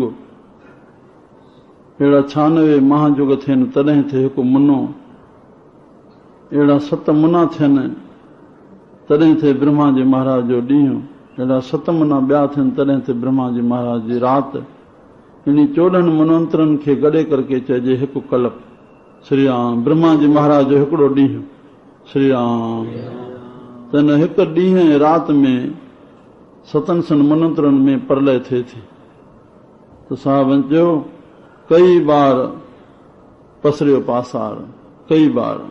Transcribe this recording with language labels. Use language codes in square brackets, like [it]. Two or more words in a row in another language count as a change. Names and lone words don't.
[sd] अहिड़ा 96 महाजुग थियनि तॾहिं थिए हिकु मुनो। अहिड़ा 7 मुना थियनि तॾहिं थिए ब्रह्मा जी महाराज जो ॾींहुं। अहिड़ा 7 मुना ॿिया थियनि तॾहिं थिए ब्रह्मा जी महाराज जी राति। इन 14 मनवंतरनि खे गॾे करके चइजे हिकु कल्प। श्री राम। ब्रह्मा जी महाराज जो हिकिड़ो ॾींहुं। श्री राम। त हिन हिकु ॾींहुं ऐं राति में 7 मनवंतरनि में प्रलय थिए थी। त साहिबनि चयो कई बार पसरियो पासार, कई बार।